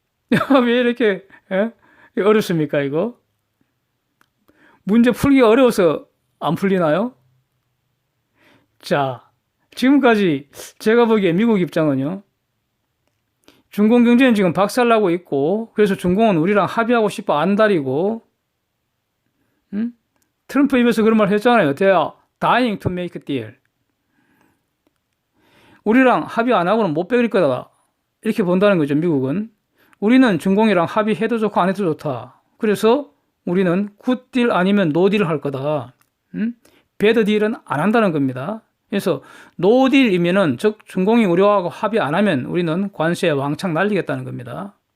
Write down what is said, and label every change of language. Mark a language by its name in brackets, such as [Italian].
[Korean] 왜 이렇게 어렵습니까, 이거? 문제 풀기가 어려워서 안 풀리나요? 자, 지금까지 제가 보기에 미국 입장은요, 중공 경제는 지금 박살나고 있고, 그래서 중공은 우리랑 합의하고 싶어 안달이고, 응? 트럼프 입에서 그런 말 했잖아요. [English] They are dying to make a deal. [Korean] 우리랑 합의 안 하고는 못 베길 거다. 이렇게 본다는 거죠, 미국은. 우리는 중공이랑 합의해도 좋고 안 해도 좋다. 그래서 우리는 굿딜 아니면 노딜을 할 거다. 배드딜은 안 한다는 겁니다. 그래서 노딜이면은 즉 중공이 우리하고 합의 안 하면 우리는 관세에 왕창 날리겠다는 겁니다.